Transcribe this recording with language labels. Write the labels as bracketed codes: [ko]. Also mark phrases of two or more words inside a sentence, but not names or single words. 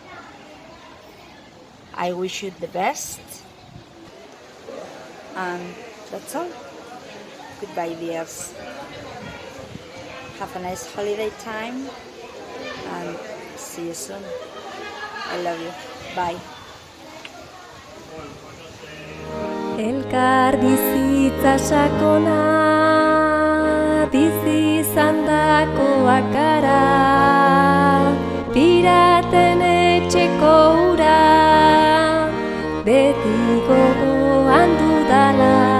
[en] I wish you the best. And that's all. Goodbye, dears. Have a nice holiday time and see you soon. I love you. Bye. [eu] Elkar bizi bizitza sakona, bizi izandakoak gara, piraten etxeko ura, beti gogoan dudala,